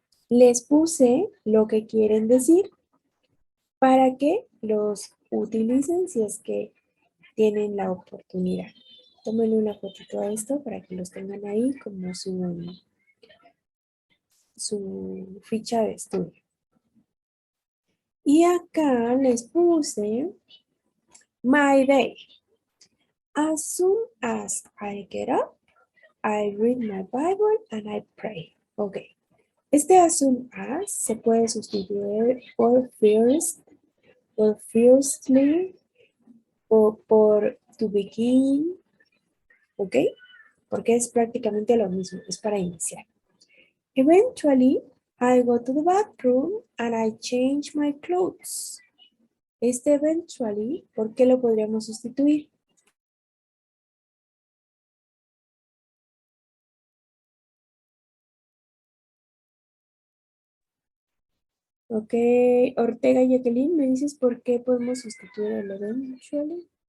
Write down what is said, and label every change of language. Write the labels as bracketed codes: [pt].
[es] Les puse lo que quieren decir para que los utilicen si es que tienen la oportunidad. Tómenle una fotito a esto para que los tengan ahí como su ficha de estudio. Y acá les puse [en] my day. As soon as I get up, I read my Bible and I pray. [es] Ok. Este as soon as se puede sustituir por first, por firstly, o por to begin. Ok. Porque es prácticamente lo mismo. Es para iniciar. [en] Eventually, I go to the bathroom and I change my clothes. [es] Este eventually, ¿por qué lo podríamos sustituir? Ok, Ortega y Jacqueline, ¿me dices por qué podemos sustituir el eventually?